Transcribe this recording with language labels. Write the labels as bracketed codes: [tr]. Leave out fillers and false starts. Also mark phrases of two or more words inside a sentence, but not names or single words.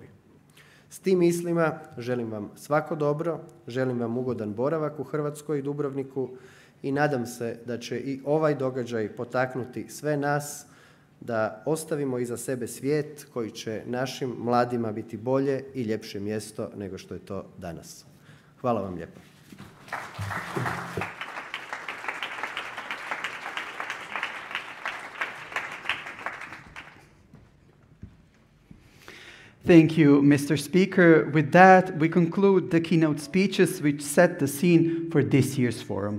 [hr] S tim mislima želim vam svako dobro, želim vam ugodan boravak u Hrvatskoj i Dubrovniku i nadam se da će i ovaj događaj potaknuti sve nas da ostavimo iza sebe svijet koji će našim mladima biti bolje i ljepše mjesto nego što je to danas. Hvala vam lijepo. [en] Thank you, Mr. Speaker. With that, we conclude the keynote speeches which set the scene for this year's forum.